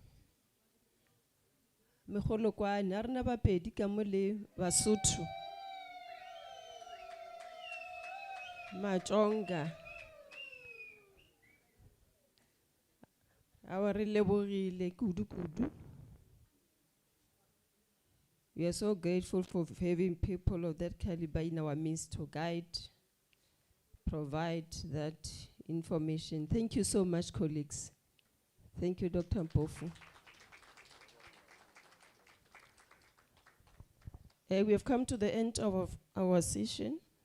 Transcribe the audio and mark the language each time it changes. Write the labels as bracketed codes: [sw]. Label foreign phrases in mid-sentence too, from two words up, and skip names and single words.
[nso] Megolokwane, a rena bapedi ka mo le Basotho. Matsonga. Awa re lebogile kudu kudu. [en] We are so grateful for having people of that caliber in our midst to guide, provide that information. Thank you so much, colleagues. Thank you, Dr. Mpofu. We have come to the end of our session.